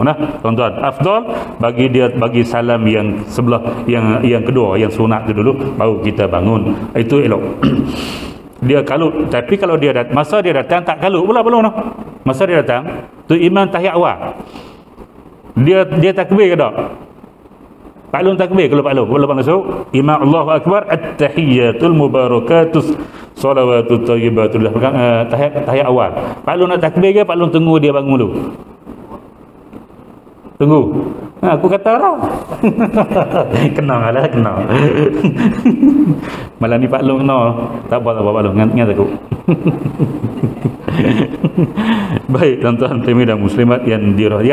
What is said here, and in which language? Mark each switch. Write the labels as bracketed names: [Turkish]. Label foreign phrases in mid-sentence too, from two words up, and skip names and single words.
[Malay] Tuan-tuan, afdal bagi dia bagi salam yang sebelah yang kedua, yang sunat tu dulu, baru kita bangun. Itu elok. Dia kalut. Tapi kalau dia masa dia datang tak kalut pula belum. Masa dia datang tu imam tahiyat awal. Dia takbir ke tak? Paklun takbir kalau paklun masuk imam [Arabic] الله أكبر, التحيات المباركات الصلوات الطيبات [Malay] tahiyat awal. Paklun nak takbir ke paklun tunggu dia bangun dulu? Tunggu. Aku kata lah. Kena. Malam ni paklun kena. Tak apa paklun, ingat aku. Baik tuan-tuan dan muslimat yang dirahmati.